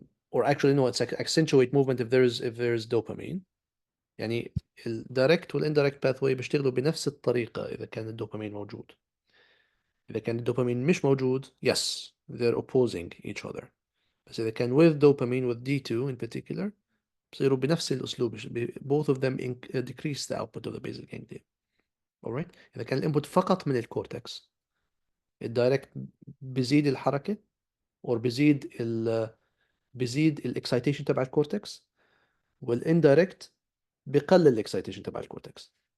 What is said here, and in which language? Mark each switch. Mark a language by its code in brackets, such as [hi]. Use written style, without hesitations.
[en] Or actually no, it's accentuate movement if there is dopamine. [ar] يعني الدايركت والاندايركت باثواي بيشتغلوا بنفس الطريقة إذا كان الدوبامين موجود. [en] إذا كان الدوبامين مش موجود, yes, they're opposing each other. [ar] بس إذا كان with dopamine, with D2 in particular, بصيروا بنفس الأسلوب. [en] Both of them decrease the output of the basal ganglia. Alright? [ar] إذا كان الانبوت فقط من الكورتكس, الدايركت بيزيد الحركة or بيزيد الاكسايتيشن تبع الكورتكس, والاندايركت بقلل الاكسايتيشن تبع الكورتكس.